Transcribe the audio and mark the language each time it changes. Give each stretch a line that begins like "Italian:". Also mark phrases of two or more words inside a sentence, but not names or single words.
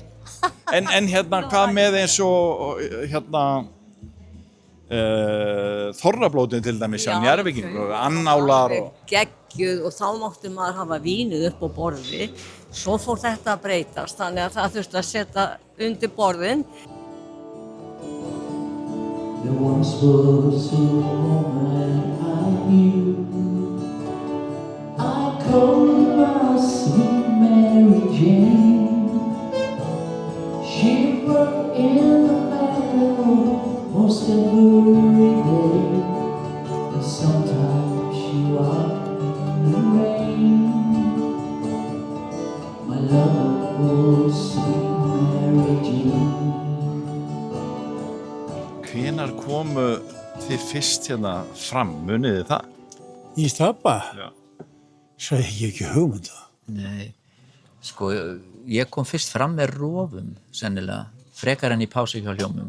Icelandic: En hérna hvað með eins og hérna þorrablótin til dæmis á Njarðvíkingu, annálar og... Geggjuð og þá mátti maður hafa vínið upp á borði. Svo fór þetta að breytast, þannig að það þurfti að setja undir borðin.
English: There once was a woman I knew I called her sweet Mary Jane She worked in the meadow most every day And sometimes she walked in the rain My lovable sweet Mary Jane
Icelandic: Hvenær komu þið fyrst hérna fram, munið þið það? Í Stapa? Já. Svo hef ég ekki hugmynd það. Nei, sko, ég kom fyrst fram með rofum, sennilega, frekar enn í pásu hjá hljómum.